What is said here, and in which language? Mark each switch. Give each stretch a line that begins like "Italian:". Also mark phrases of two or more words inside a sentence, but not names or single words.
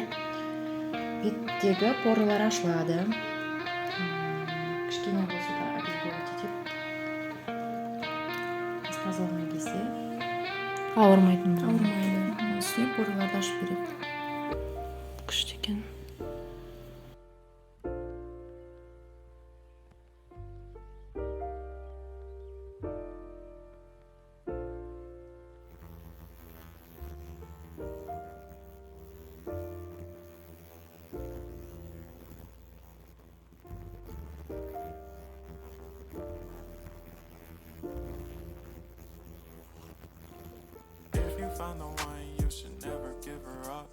Kazakh: Беттегі порлар ашылады. Кішкене болса да обезболить етіп. Тазалаған кезде Ауырмайтын. ауырмайды. Үстіне порларды ашып береді. Күшті екен.
English: Found the one, you should never give her up.